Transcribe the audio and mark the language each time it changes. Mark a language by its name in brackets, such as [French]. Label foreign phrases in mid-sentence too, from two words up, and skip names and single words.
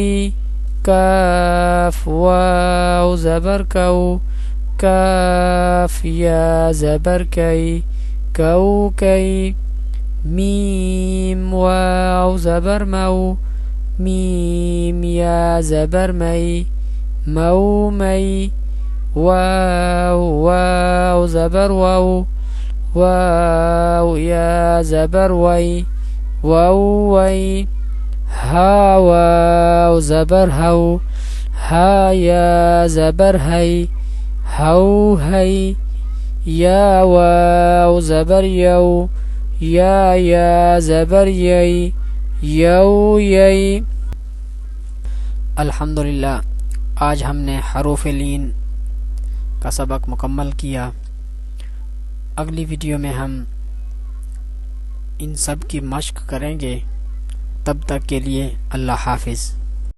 [Urdu] کاف واو زبر کو، کاف یا زبر کئی، کو کئی. میم واو زبر مو، میم یا زبر مئی، مو مئی. واو واو زبر واو، واو یا زبر وئی, واو وی، ہا واو زبر ہو، ہا یا زبر ہے، ہو ہے، یا واو زبر یو، یا زبر یی، یو یی۔ الحمدللہ آج ہم نے حروف لین کا سبق مکمل کیا۔ اگلی ویڈیو میں ہم ان سب کی مشق کریں گے۔ تب تک کے لیے اللہ حافظ۔